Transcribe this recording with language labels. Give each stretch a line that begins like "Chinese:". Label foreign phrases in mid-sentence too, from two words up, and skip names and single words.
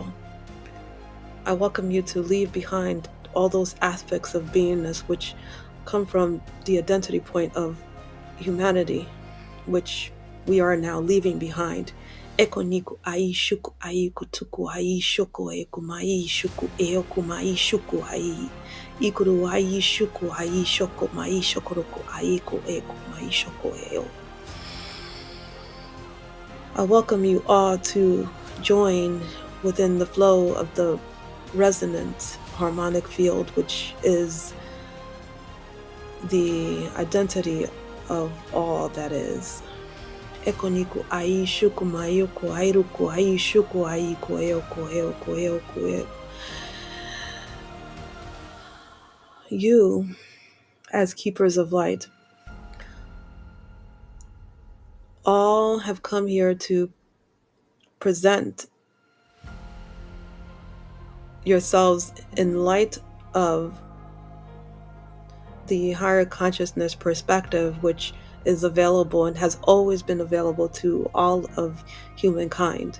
English: I welcome you to leave behind all those aspects of beingness which come from the identity point of humanity, which we are now leaving behind. Ekoniku ai shuku ai kutuku ai shoko eku mai shuku eoku mai shuku ai. Ikuru ai shuku ai shoko mai shokoroku ai ko eku mai shoko eo. I welcome you all to join within the flow of the resonant harmonic field, which is the identity of all that is. Ekoniku ai shuku mai ko airuku ai shuku ai ko eo ko eo ko eo ko eo. You, as keepers of light, all have come here to present yourselves in light of the higher consciousness perspective, which is available and has always been available to all of humankind.